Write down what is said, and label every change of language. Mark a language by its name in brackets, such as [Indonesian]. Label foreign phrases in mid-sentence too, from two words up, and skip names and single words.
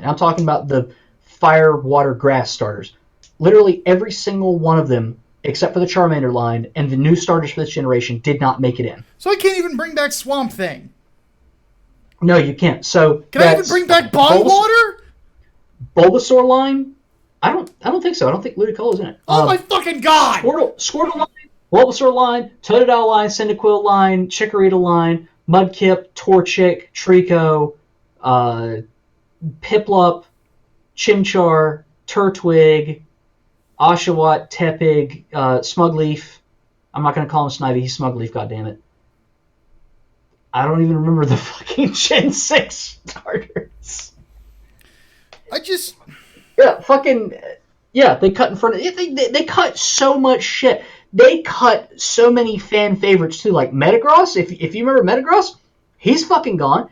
[English] I'm talking about the fire, water, grass starters. Literally every single one of them, except for the Charmander line and the new starters for this generation, did not make it in. So I can't even bring back Swamp Thing. No, you can't. So can I even bring back Bog Water? Bulbasaur line? I don't think so. I don't think Ludicolo's in it. Oh my fucking god! Squirtle line, Bulbasaur line, Totodile line, Cyndaquil line, Chikorita line, Mudkip, Torchic, Trico, Piplup, Chimchar, Turtwig, Oshawott, Tepig, Smugleaf. I'm not going to call him Snivy. He's Smugleaf, goddammit. I don't even remember the fucking Gen 6 starters. Yeah, they cut in front of... They cut so much shit. They cut so many fan favorites, too. Like Metagross, if you remember Metagross, he's fucking gone.